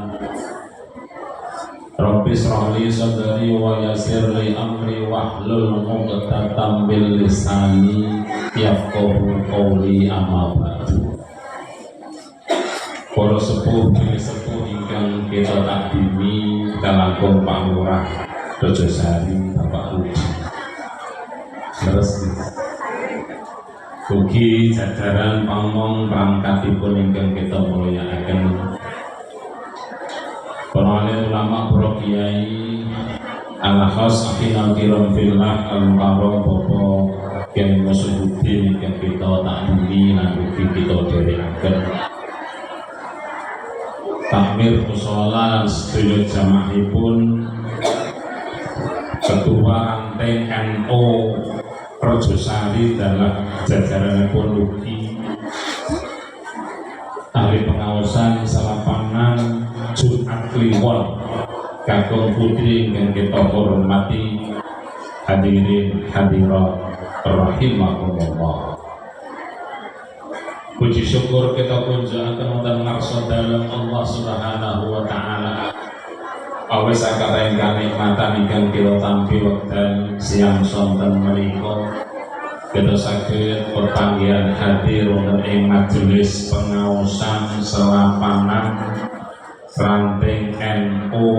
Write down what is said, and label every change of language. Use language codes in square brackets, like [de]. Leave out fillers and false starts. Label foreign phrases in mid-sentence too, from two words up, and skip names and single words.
[ar] رب اشرح لي صدري ويسر لي أمري واحلل عقدة من لساني يفقهوا قولي، أما بعد. [jv] Para sepuh ingkang kita takdimi kalangkung Pak Lurah Rejosari Bapak Rudi, terus ugi jajaran pamong perangkatipun ingkang kita mulyakaken, para alim ulama, para kiai, [ar] الخاص أخينا الكرام في الله المكرم [jv] Bapak Kiai Masududin ingkang kita takdimi lan ugi kita dherekaken. Takmir mushola lan sedaya jamaahipun, Ketua Ranting NU Rejosari dalam jajaranipun ugi ahli pengawasan salapanan Jumat Kliwon kakung putri ingkang kita hormati, hadirin hadirat rahimakumullah. Puji syukur kita punjaaken wonten ngarsa dalem Allah [ar] سبحانه وتعالى. [jv] Awis akeh kanikmatan ingkang kita tampi wekdal siang sonten menika, kita saged pepanggihan hadir wonten ing majelis pengaosan selapanan Ranting NU